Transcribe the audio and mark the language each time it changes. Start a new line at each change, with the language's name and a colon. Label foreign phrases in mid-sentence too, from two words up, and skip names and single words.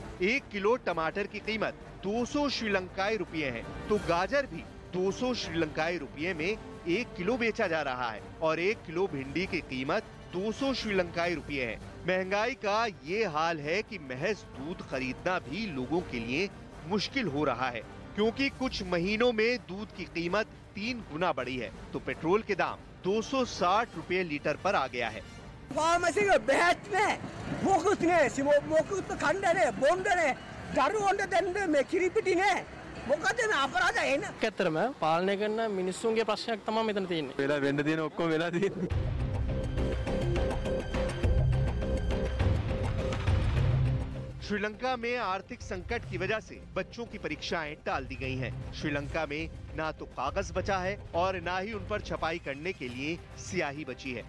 Hindi: 1 किलो टमाटर की कीमत 200 श्रीलंकाई रुपये है, तो गाजर भी 200 श्रीलंकाई रुपये में 1 किलो बेचा जा रहा है और 1 किलो भिंडी की कीमत 200 श्रीलंकाई रुपये है। महंगाई का ये हाल है कि महज दूध खरीदना भी लोगों के लिए मुश्किल हो रहा है, क्योंकि कुछ महीनों में दूध की कीमत 3 गुना बढ़ी है तो पेट्रोल के दाम 260 रुपये लीटर पर आ गया है।
Sinhala: ඇත්තටම පාලනය කරන මිනිස්සුන්ගේ ප්‍රශ්නයක් තමයි මෙතන තියෙන්නේ. වෙලා වෙන්න තියෙන ඔක්කොම වෙලා තියෙන්නේ.
Hindi: श्रीलंका में आर्थिक संकट की वजह से बच्चों की परीक्षाएं टाल दी गई हैं। श्रीलंका में ना तो कागज बचा है और ना ही उन पर छपाई करने के लिए स्याही बची है।